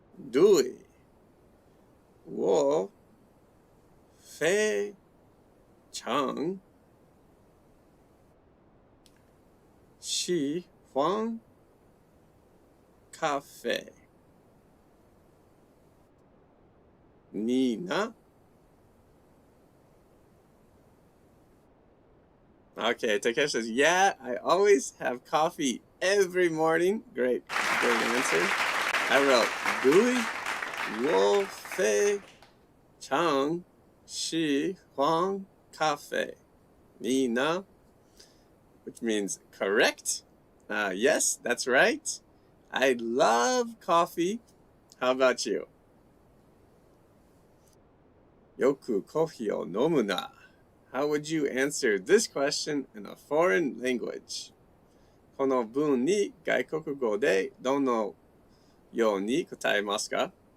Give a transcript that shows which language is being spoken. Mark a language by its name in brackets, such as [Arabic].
[Chinese] 对，我非常喜欢咖啡。你呢? [English] Okay, Takesh says, yeah, I always have coffee every morning. Great answer. I wrote, [Chinese] 对，我非常喜欢咖啡。你呢? [English] which means correct. Yes, that's right. I love coffee. How about you? [Japanese] よくコーヒーを飲むな。 [English] How would you answer this question in a foreign language? [Japanese] この文に外国語でどのように答えますか？